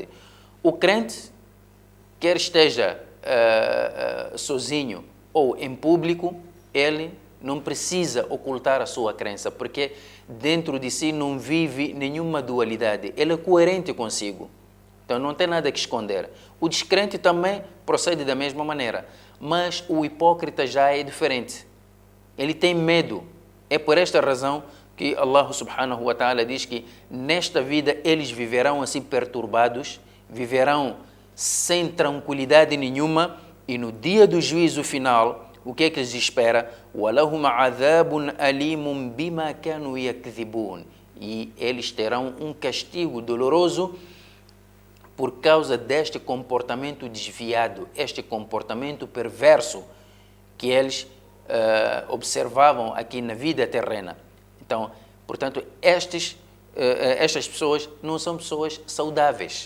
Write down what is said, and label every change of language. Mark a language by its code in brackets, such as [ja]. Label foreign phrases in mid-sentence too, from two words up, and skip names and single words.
[pt] O crente, quer esteja sozinho ou em público, ele não precisa ocultar a sua crença, porque dentro de si não vive nenhuma dualidade. Ele é coerente consigo. Então não tem nada que esconder. O descrente também procede da mesma maneira, mas o hipócrita já é diferente. Ele tem medo. É por esta razão que Allah [ar] سبحانه وتعالى [pt] diz que nesta vida eles viverão assim perturbados, viverão sem tranquilidade nenhuma, e no dia do juízo final, o que é que lhes espera? [ar] وَلَهُمْ عَذَابٌ أَلِيمٌ بِمَا كَانُوا يَكْذِبُونَ. [pt] E eles terão um castigo doloroso por causa deste comportamento desviado, este comportamento perverso que eles observavam aqui na vida terrena. Então, portanto, estas pessoas não são pessoas saudáveis.